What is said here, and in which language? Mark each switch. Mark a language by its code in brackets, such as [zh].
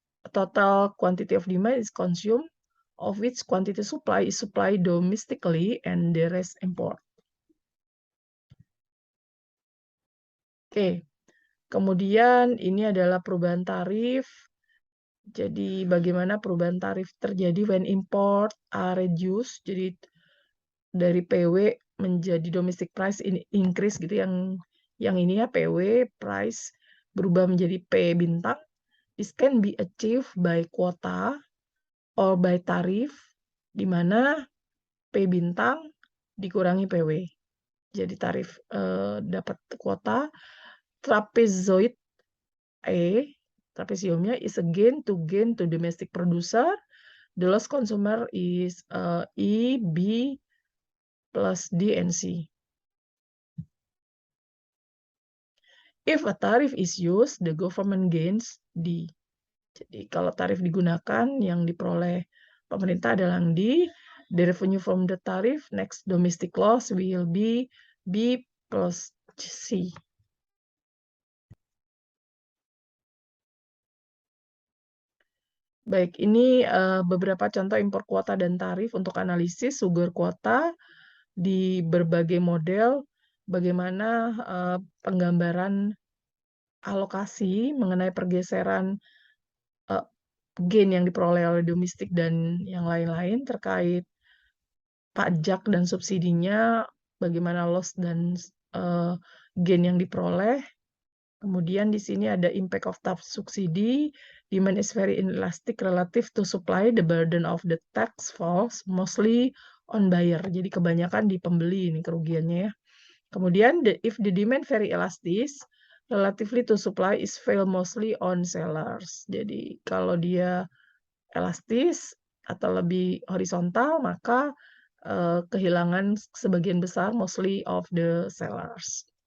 [en] Total quantity of demand is consumed, of which quantity supply is supplied domestically and the rest import. Oke. [id] Kemudian ini adalah perubahan tarif. Jadi bagaimana perubahan tarif terjadi [en] when import are reduced. [id] Jadi dari PW menjadi [en] domestic price increase [id] gitu yang ini ya PW price berubah menjadi P bintang. [en] This can be achieved by quota or by tarif [id] di mana P bintang dikurangi PW. Jadi tarif dapat kuota trapezoid trapesiumnya [en] is a gain to domestic producer. The loss consumer is E, B, plus D and C. If a tariff is used, the government gains D. [id] Jadi kalau tarif digunakan, yang diperoleh pemerintah adalah D. [en] The revenue from the tariff next domestic loss will be B plus C. [id] Baik, ini beberapa contoh impor kuota dan tarif untuk analisis sugar kuota di berbagai model, bagaimana penggambaran alokasi mengenai pergeseran gain yang diperoleh oleh domestik dan yang lain-lain terkait pajak dan subsidinya, bagaimana loss dan gain yang diperoleh. Kemudian di sini ada [en] impact of tax subsidy. Demand is very inelastic relative to supply. The burden of the tax falls mostly on buyer. [id] Jadi kebanyakan di pembeli ini kerugiannya ya. Kemudian [en] if the demand very elastic, relatively to supply is fail mostly on sellers. [id] Jadi kalau dia elastis atau lebih horizontal, maka kehilangan sebagian besar [en] mostly of the sellers.